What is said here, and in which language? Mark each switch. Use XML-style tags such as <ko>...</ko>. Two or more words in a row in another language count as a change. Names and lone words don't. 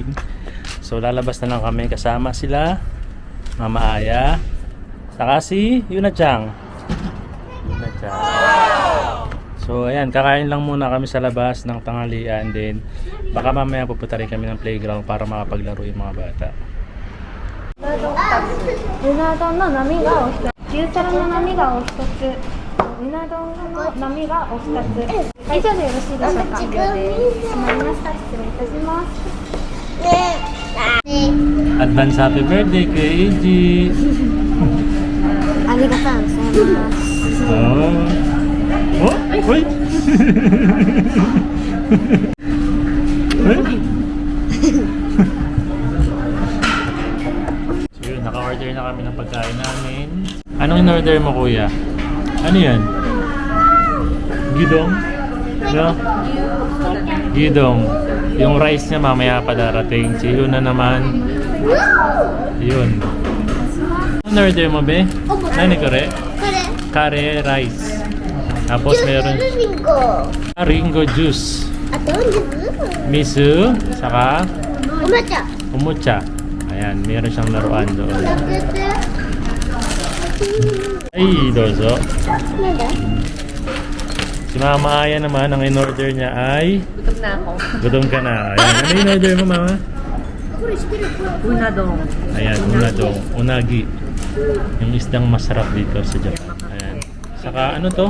<tl>So lalabas na lang kami kasama sila Mama Aya saka si Yuna-chan. Yuna-chan. So ayan, kakain lang muna kami sa labas ng tanghalian, then baka mamaya pupunta rin kami ng playground para makapaglaro yung mga bata.</tl> <ja>うな丼の波がお一つ、牛トロの波がお一つ、うな丼の波がお二つ。以上でよろしいでしょうか。完了です。閉まりました。失礼いたします。</ja> <en>Advance happy birthday kay AG! ありがとうございます。</en> <tl>Oh! Oh! Uy! So yun, naka-order na kami ng pagkain namin. Anong in-order mo, kuya? Ano yan? Gidong? No? Gidong. Yung rice niya mamaya pa darating. Si Yuna naman. Yun. Ano order mo, be? Ano kore?</tl> <ja>これ、</ja> <tl>Kare rice. Tapos meron</tl> <ja>リンゴ。 Ringo juice. あと、</ja> <tl>Miso. Saka</tl> <ja>お抹茶。 umucha.</ja> <tl>Ayan, meron siyang laruan doon.</tl> <ja>開けて。</ja> <tl>Ay, dozo.</tl> <ja>なんだ。</ja> <tl>Si Mama Aya naman, ang in-order niya ay... Gutom na ako. Gutom ka na. Ayan, ano in-order mo, Mama? Unadong. Ayan, unadong. Unagi. Yung isdang masarap dito sa Japan. Ayan. Saka ano to?</tl>